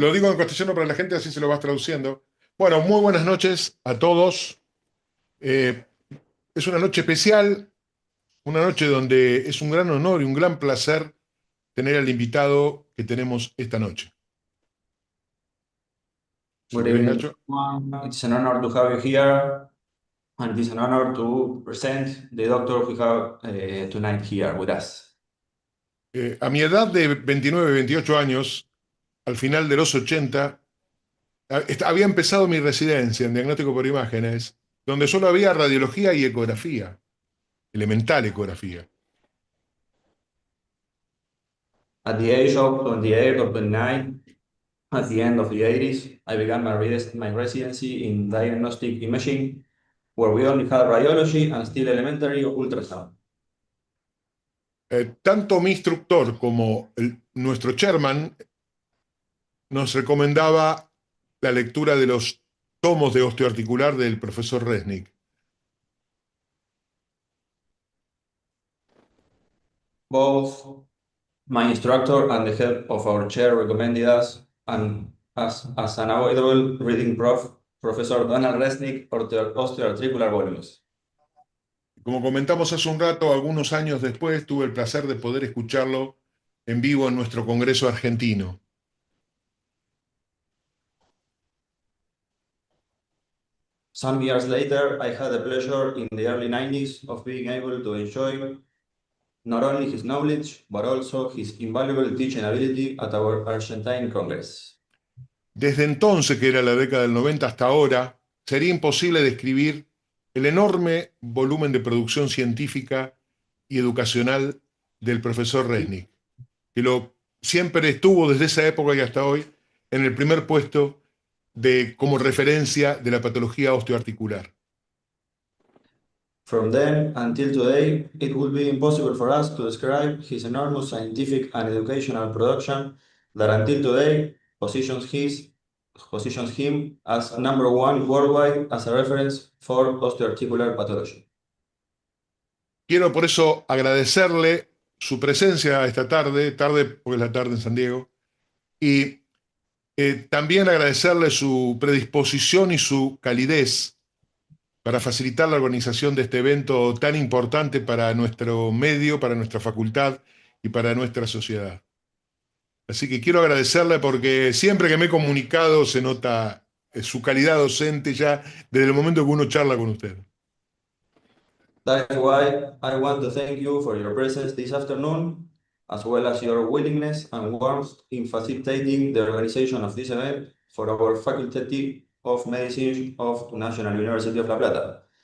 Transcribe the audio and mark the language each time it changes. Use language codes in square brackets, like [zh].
[es] lo digo en castellano para la gente, así se lo vas traduciendo. Bueno, muy buenas noches a todos. Eh, es una noche especial, una noche donde es un gran honor y un gran placer tener al invitado que tenemos esta noche. Si [en] Good [es] querés, [en] evening, [es] Nacho. [en] everyone. It's an honor to have you here, and it's an honor to present the doctor we have tonight here with us. [es] A mi edad de 29, 28 años, al final de los 80, había empezado mi residencia en Diagnóstico por Imágenes, donde solo había radiología y ecografía, elemental ecografía. [en] At the age of 28 or 29, at the end of the 80s, I began my residency in diagnostic imaging, where we only had radiology and still elementary ultrasound. [es] Tanto mi instructor como nuestro chairman nos recomendaba la lectura de los tomos de osteoarticular del profesor Resnick. [en] Both my instructor and the head of our chair recommended us and as an avoidable reading Professor Donald Resnick, osteoarticular volumes. [es] Como comentamos hace un rato, algunos años después tuve el placer de poder escucharlo en vivo en nuestro Congreso argentino. [en] Some years later, I had the pleasure in the early 90s of being able to enjoy not only his knowledge, but also his invaluable teaching ability at our Argentine Congress. [es] Desde entonces, que era la década del 90 hasta ahora, sería imposible describir el enorme volumen de producción científica y educacional del profesor Resnick, que siempre estuvo desde esa época y hasta hoy en el primer puesto como referencia de la patología osteoarticular. [en] From then until today, it would be impossible for us to describe his enormous scientific and educational production that until today positions him as number one worldwide as a reference for osteoarticular pathology. [es] Quiero por eso agradecerle su presencia esta tarde porque es la tarde en San Diego, y también agradecerle su predisposición y su calidez para facilitar la organización de este evento tan importante para nuestro medio, para nuestra facultad y para nuestra sociedad. Así que quiero agradecerle porque siempre que me he comunicado se nota su calidad docente ya desde el momento que uno charla con usted. [en] That is why I want to thank you for your presence this afternoon, as well as your willingness and warmth in facilitating the organization of this event for our Faculty of Medicine of the National University of La Plata.